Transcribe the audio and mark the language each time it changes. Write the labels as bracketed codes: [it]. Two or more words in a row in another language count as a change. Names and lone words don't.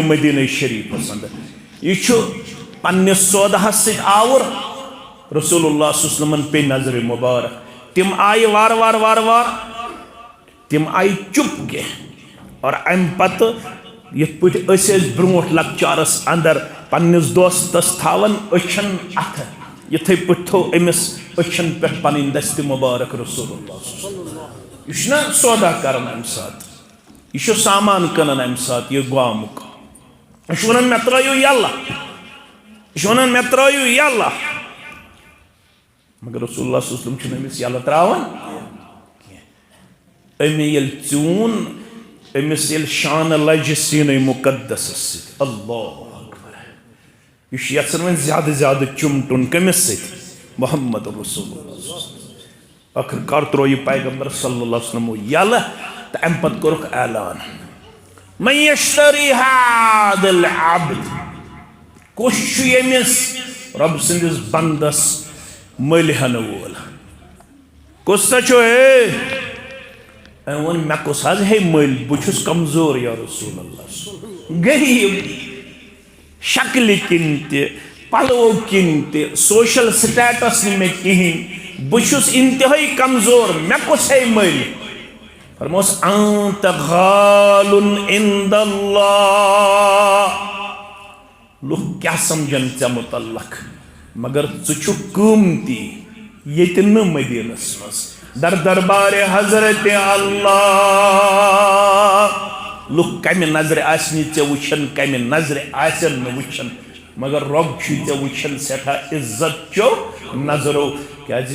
[ks] مدینہ شریفس انٛدر یہِ چھُ پننِس سودہس سۭتۍ آوُر [ar] رسول اللہ صلی اللہ علیہ وسلم [ks] پے نظرِ مبارک تِم آیہِ وارٕ وارٕ وارٕ وارٕ تِم آیہِ چُپ کینٛہہ اور امہِ پتہٕ یِتھ پٲٹھۍ أسۍ ٲسۍ برٛونٛٹھ لۄکچارس انٛدر پننِس دوستس تھاوان أچھن اتھٕ یِتھٕے پٲٹھۍ تھوٚو أمِس أچھن پٮ۪ٹھ پنٕنۍ دستہِ مبارک [ar] رسول اللہ صلی اللہ علیہ وسلم [ks] یہِ چھُنہ سودا کران امہِ ساتہٕ یہِ چھُ سامان کٕنان امہِ ساتہٕ یہِ گامُک یہِ چھُ ونان مےٚ ترٲیِو یلہٕ یہِ چھُ ونان مےٚ ترٲیِو یلہٕ مگر [ar] رسول اللہ صلی اللہ علیہ وسلم [ks] چھُنہٕ أمِس یلہٕ تراوان کینٛہہ أمۍ ییٚلہِ ژیوٗن أمِس ییٚلہِ شانہٕ لجہِ سیٖنَے مُقدسس سۭتۍ [ar] اللہ اکبر [ks] یہِ چھُ یژھان وۄنۍ زیادٕ زیادٕ چُمٹُن کٔمِس سۭتۍ [ar] محمد رسول اللہ [ks] ٲخٕر کار ترٛوو یہِ پیغمبر صلی اللہ علیہ وسلمو یلہٕ تہٕ اَمہِ پتہٕ کوٚرُکھ اعلان [ar] من یشتری هذا العبد [ks] کُس چھُ ییٚمِس رۄب سٕنٛدِس بنٛدس مٔلۍ ہٮ۪نہٕ وول کُس سا چھُ ہے أمۍ ووٚن مےٚ کُس حظ ہے مٔلۍ بہٕ چھُس کمزور [ar] یا رسول اللہ [ks] غریٖب شکلہِ کِنۍ تہِ پلو کِنۍ تہِ [en] social status [ks] نہٕ مےٚ کِہیٖنۍ بہٕ چھُس انتہٲیی کمزور مےٚ کُس ہے مٔلۍ فرموس [ar] انت غالٌ عند اللہ [ks] لُکھ کیٛاہ سمجھن ژےٚ متعلق مگر ژٕ چھُکھ قۭمتی ییٚتہِ نہٕ مدیٖنس منٛز در دربارِ حضرت اللہ لُکھ کمہِ نظرِ آسنہِ ژےٚ وٕچھن کمہِ نظرِ آسن نہٕ وٕچھن مگر رۄب چھُے ژےٚ وٕچھن سٮ۪ٹھاہ عزت چو نظرو کیٛازِ